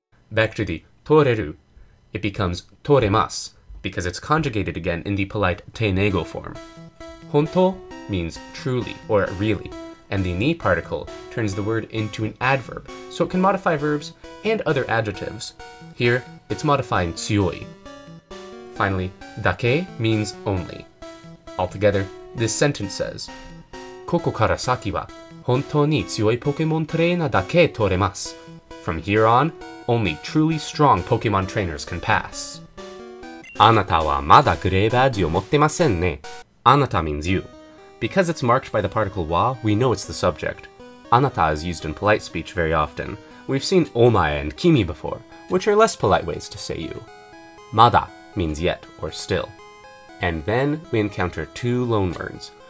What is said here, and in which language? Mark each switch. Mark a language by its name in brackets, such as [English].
[English] Back to the toreru, it becomes toremasu, because it's conjugated again in the polite teinego form. Honto means truly or really, and the ni particle turns the word into an adverb, so it can modify verbs and other adjectives. Here, it's modifying tsuyoi. Finally, dake means only. [Japanese] Altogether, this sentence says, ここから先は本当に強いポケモントレーナーだけ取れます. [English] From here on, only truly strong Pokemon trainers can pass. [Japanese] あなたはまだグレーバッジを持ってませんね. [English] Anata means you. Because it's marked by the particle wa, we know it's the subject. Anata is used in polite speech very often. We've seen omae and kimi before, which are less polite ways to say you. Mada means yet or still. And then we encounter two loanwords.